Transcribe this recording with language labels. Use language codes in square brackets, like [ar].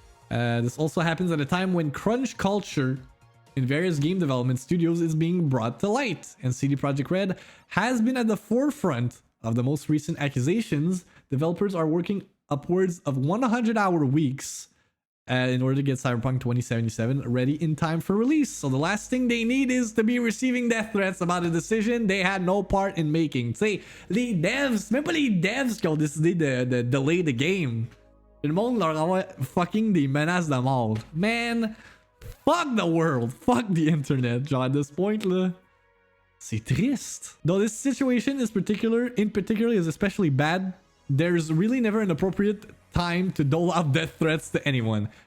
[en] This also happens at a time when crunch culture in various game development studios is being brought to light, and CD Projekt Red has been at the forefront of the most recent accusations. Developers are working upwards of 100-hour weeks in order to get Cyberpunk 2077 ready in time for release. So the last thing they need is to be receiving death threats about a decision they had no part in making. [fr] Tu sais, les devs, même pas les devs qui ont décidé de [en] delay the game. [fr] Le monde leur envoie fucking des menaces de mort. [en] Man, fuck the world, fuck the internet. [fr] Genre [en] at this point [fr] là, c'est triste. [en] Though this situation is in particular is especially bad, there's really never an appropriate time to dole out death threats to anyone.